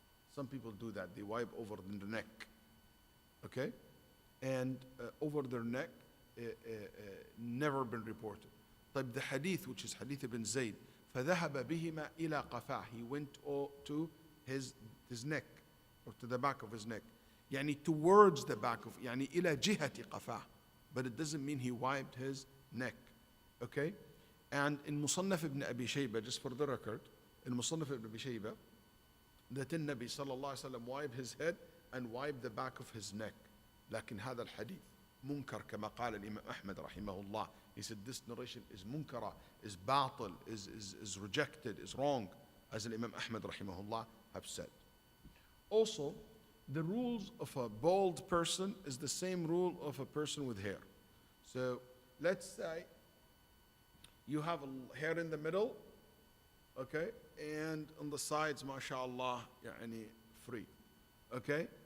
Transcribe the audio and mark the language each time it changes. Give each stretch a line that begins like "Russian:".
English: Some people do that, they wipe over the neck, okay? And over their neck, never been reported. طيب, the hadith, which is hadith ibn Zayd,
Arabic: فذهب بهما إلى قفاه.
English: He went to his neck, or to the back of his neck. يعني towards the back of,
Arabic: يعني إلى جهة قفاه.
English: But it doesn't mean he wiped his neck. Okay? And in Musannaf ibn Abi Shayba, just for the record, in Musannaf ibn Abi Shayba, that the Nabi sallallahu alayhi wa sallam wiped his head and wiped the back of his neck.
Arabic: لكن هذا الحديث منكر كما قال الإمام أحمد رحمه الله.
English: He said this narration is munkara, is batil, is rejected, is wrong, as the Imam Ahmad رحمه الله have said. Also, the rules of a bald person is the same rule of a person with hair. So let's say you have a hair in the middle, okay, and on the sides, mashallah, يعني free. Okay?